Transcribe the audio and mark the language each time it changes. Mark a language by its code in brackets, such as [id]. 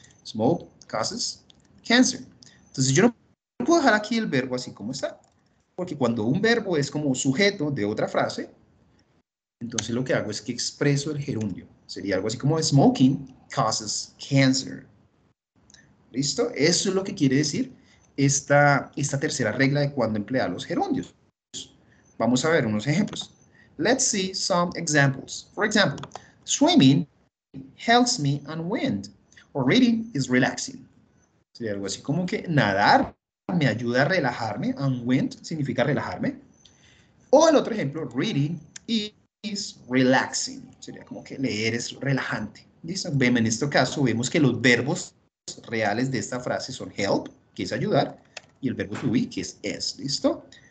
[en] Smoke causes cancer. [es] Entonces yo no puedo dejar aquí el verbo así como está, porque cuando un verbo es como sujeto de otra frase, entonces lo que hago es que expreso el gerundio. Sería algo así como [en] smoking causes cancer. [es] ¿Listo? Eso es lo que quiere decir esta tercera regla de cuando emplear los gerundios. Vamos a ver unos ejemplos. [en] Let's see some examples. For example, swimming helps me unwind. Or reading is relaxing. [es] Sería algo así como que nadar me ayuda a relajarme. Unwind significa relajarme. O el otro ejemplo, [en] reading is relaxing. [es] Sería como que leer es relajante. ¿Listo? En este caso vemos que los verbos reales de esta frase son help, que es ayudar, y el verbo to be, que es. ¿Listo?